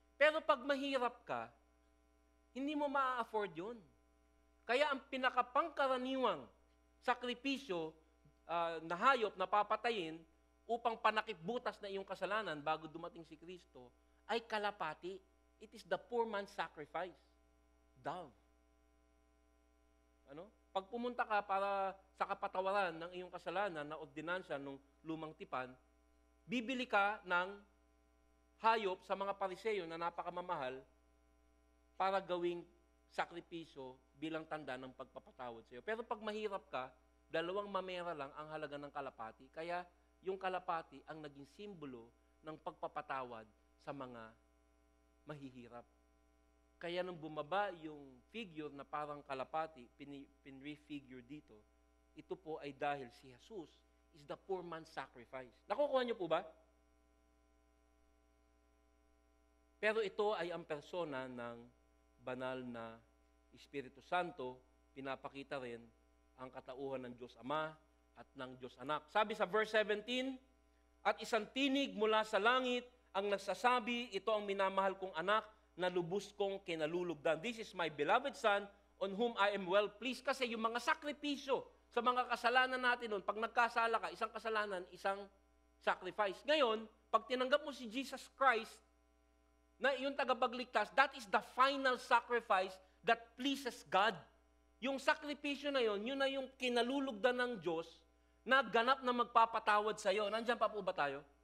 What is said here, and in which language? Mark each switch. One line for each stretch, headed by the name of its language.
Filipino: Pero pag mahirap ka, hindi mo ma-afford yun. Kaya ang pinakapangkaraniwang sakripisyo na hayop na papatayin upang panakipbutas na iyong kasalanan bago dumating si Kristo ay kalapati.
English: It is the poor man's sacrifice. Dove.
Filipino: Pag pumunta ka para sa kapatawaran ng iyong kasalanan na ordinansya ng lumang tipan, bibili ka ng hayop sa mga Pariseo na napakamamahal para gawing sakripisyo bilang tanda ng pagpapatawad sa iyo. Pero pag mahirap ka, 2 mamera lang ang halaga ng kalapati. Kaya yung kalapati ang naging simbolo ng pagpapatawad sa mga mahihirap. Kaya nung bumaba yung figure na parang kalapati, pinrefigure dito, ito po ay dahil si Jesus
English: is the poor man's sacrifice.
Filipino: Nakukuha niyo po ba? Pero ito ay ang persona ng banal na Espiritu Santo, pinapakita rin ang katauhan ng Diyos Ama at ng Diyos Anak. Sabi sa verse 17, at isang tinig mula sa langit ang nagsasabi, ito ang minamahal kong anak na lubos kong kinalulugdan.
English: This is my beloved Son on whom I am well pleased.
Filipino: Kasi yung mga sakripisyo sa mga kasalanan natin noon, pag nagkasala ka, isang kasalanan, isang sacrifice. Ngayon, pag tinanggap mo si Jesus Christ, na yung tagapagligtas,
English: that is the final sacrifice that pleases God.
Filipino: Yung sakripisyo na yun na yung kinalulugdan ng Diyos na ganap na magpapatawad sa iyo. Nandiyan pa po ba tayo?